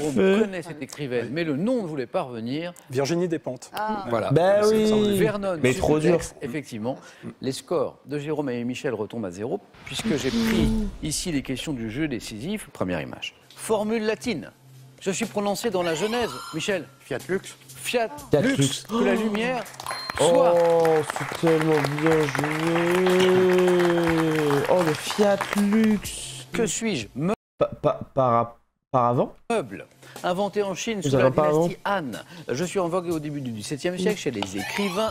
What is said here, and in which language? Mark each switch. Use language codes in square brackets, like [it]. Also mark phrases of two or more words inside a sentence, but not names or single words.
[fr] Jérôme connaît cette écrivaine, mais le nom ne voulait pas revenir. Virginie Despentes. Voilà. Bah oui. Vernon, Mais trop dur. effectivement. Les scores de Jérôme et Michel retombent à 0, puisque j'ai pris ici les questions du jeu décisif. Première image. Formule latine. Je suis prononcé dans la Genèse, Michel. [la] Fiat Lux. [fr] Fiat, Fiat lux, lux. que la lumière soit. Oh, c'est tellement bien joué. Oh, le [la] Fiat Lux. [fr] Que suis-je? Par avant? Meuble. Inventé en Chine sous Vous avez la un paravent? dynastie Han. Je suis en vogue au début du XVIIe siècle chez les écrivains.